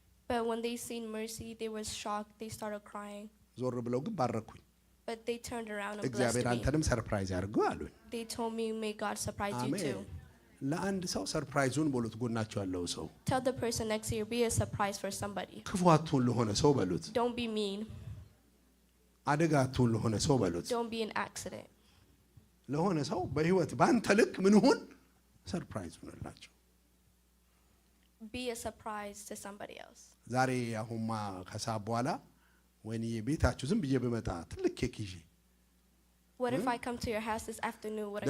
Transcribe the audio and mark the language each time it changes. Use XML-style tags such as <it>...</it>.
<en>But when they seen Mercy, they were shocked. They started crying.</en> <am>ዞር ብለው ግን ባረኩኝ።</am> <en>But they turned around and blessed</en> <am>እግዚአብሔር</am> <en>me.</en> <am>አንተንም ሰርፕራይዝ ያድርገው አሉኝ።</am> <en>They told me, may God surprise you too.</en> <am>ለአንድ ሰው ሰርፕራይዙን በሉት። ጎናቸው ያለው ሰው</am> <en>Tell the person next to you, be a surprise for somebody.</en> <am>ክፉ አትሁን ለሆነ ሰው በሉት።</am> <en>Don't be mean.</en> <am>አደጋ አትሁን ለሆነ ሰው በሉት።</am> <en>Don't be an accident.</en> <am>ለሆነ ሰው በህይወት ባንተ ልክ ምን ሁን ሰርፕራይዝ ሁንላቸው።</am> <en>Be a surprise to somebody else.</en> <am>ዛሬ አሁንማ ከሰዓት በኋላ ወይኔ ቤታችሁ ዝም ብዬ በመጣ ትልቅ ኬክ ይዤ</am> <en>What if I come to your house this afternoon with a</en>